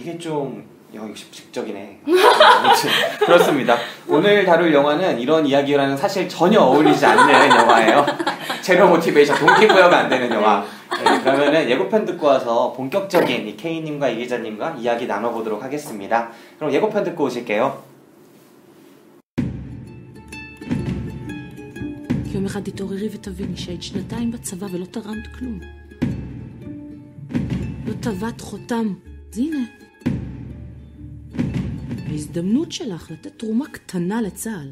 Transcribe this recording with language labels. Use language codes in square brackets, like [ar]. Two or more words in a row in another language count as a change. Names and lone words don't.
[ko] 이게 좀 역시직적이네. 아무튼 그렇습니다. 오늘 다룰 영화는 이런 이야기랑은 사실 전혀 어울리지 않는 영화예요. 제로 모티베이션, 동기부여가 안 되는 영화. 네, 그러면은 예고편 듣고 와서 본격적인 이 K님과 이 기자님과 이야기 나눠보도록 하겠습니다. 그럼 예고편 듣고 오실게요. [he] יום אחד תתעוררי ותביני שהיית 2 בצבא ולא תרמת כלום. לא טבעת חותם. אז הנה. ההזדמנות שלך לתת תרומה קטנה לצה"ל.